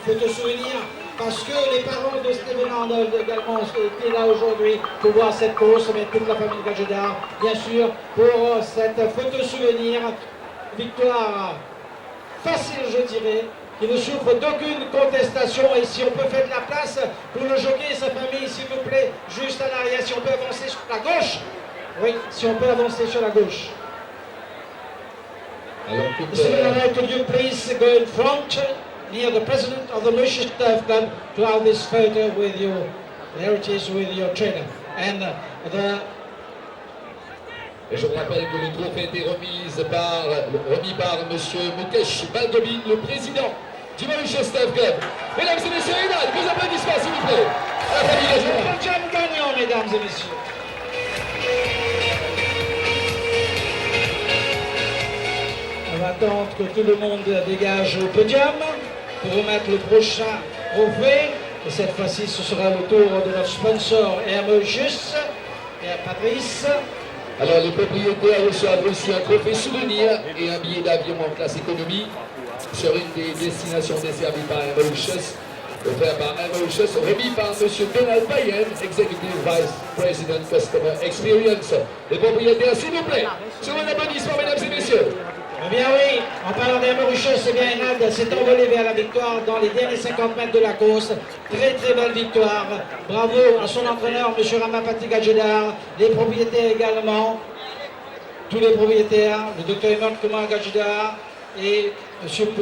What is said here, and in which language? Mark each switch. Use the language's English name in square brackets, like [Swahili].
[French] Photo souvenir, parce que les parents de Steven Arnold également étaient là aujourd'hui pour voir cette course, mais toute la famille Gajadhar, bien sûr, pour cette photo souvenir. Victoire facile, je dirais, qui ne souffre d'aucune contestation. Et si on peut faire de la place pour le jockey et sa famille, s'il vous plaît, juste à l'arrière, si on peut avancer sur la gauche. Oui, si on peut avancer sur la gauche. [English] Could you please go in front near the president of the Mauritius Turf Club to have this photo with your, there it is, with your trainer. [French] And Et je vous rappelle que le trophée a été remis par M. Mukesh Baldobin, le président du Mauritius Turf Club. Mesdames et messieurs, Enad, vos applaudissements s'il vous plaît. La famille Gajadhar. Podium gagnant, mesdames et messieurs. On va attendre que tout le monde dégage le podium pour remettre le prochain trophée. Et cette fois-ci, ce sera le tour de notre sponsor Air Mauritius, Air Patrice. Alors, le propriétaire reçoit aussi un trophée souvenir et un billet d'avion en classe économie sur une des destinations desservies par Air Mauritius, offert par Air Mauritius, remis par M. Donald Payen, Executive Vice President Customer Experience. Les propriétaires, s'il vous plaît, sur un applaudissement, mesdames et messieurs. Eh bien oui, en parlant d'Air Mauritius, eh bien Enad s'est envolé vers la victoire dans les derniers 50 mètres de la course. Très belle victoire. Bravo à son entraîneur, M. Ramapati Gajadhar, les propriétaires également, tous les propriétaires, le Dr Emad Kumar Gajadhar et M.